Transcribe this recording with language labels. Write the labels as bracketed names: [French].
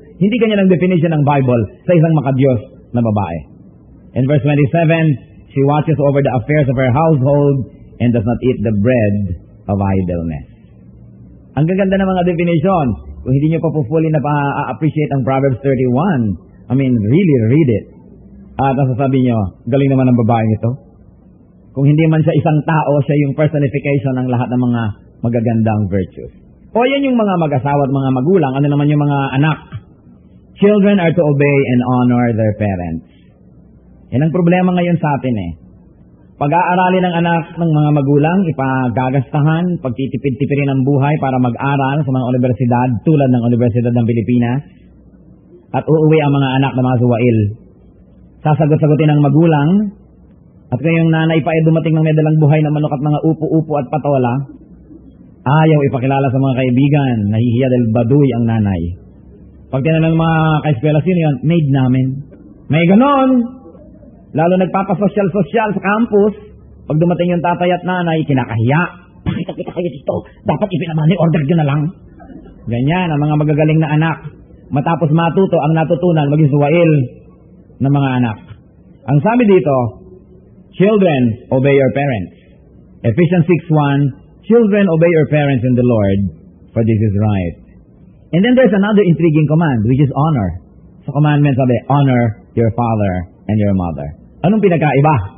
[Filipino] Hindi ganyan ang definition ng Bible sa isang makadiyos na babae. [English] In verse 27, she watches over the affairs of her household and does not eat the bread of idleness. [Filipino] Ang gaganda ng mga definition. Kung hindi nyo pa po fully na pa-appreciate ang Proverbs 31, [English] I mean, really read it. [Filipino] At nasasabi nyo, galing naman ang babaeng ito. Kung hindi man siya isang tao, siya yung personification ng lahat ng mga magagandang virtues. O yan yung mga mag-asawa at mga magulang, ano naman yung mga anak. [English] Children are to obey and honor their parents. [Filipino] Yan ang problema ngayon sa atin eh. Pag-aaralin ng anak ng mga magulang, ipagagastahan, pagtitipid-tipirin ng buhay para mag-aral sa mga universidad tulad ng Universidad ng Pilipinas, at uuwi ang mga anak na mga suwail. Sasagot-sagutin ng magulang, at kayong nanay pa ay dumating ng may dalang buhay na manok at mga upo-upo at patola, ayaw ipakilala sa mga kaibigan, nahihiya dahil baduy ang nanay. Pag tinanong mga ka-eskwela, sino yun? Maid namin. May ganon! Lalo nagpapasosyal-sosyal sa campus, pag dumating yung tatay at nanay, kinakahiya. Pakita-kita kayo dito, dapat ipinamani, order nyo na lang. Ganyan, ang mga magagaling na anak. Matapos matuto, ang natutunan, maging suwail ng mga anak. Ang sabi dito, [English] children, obey your parents. Ephesians 6:1, children, obey your parents in the Lord, for this is right. And then there's another intriguing command, which is honor. [Filipino] Sa commandment sabi, [English] honor your father and your mother. [Filipino] Anong pinagkaiba?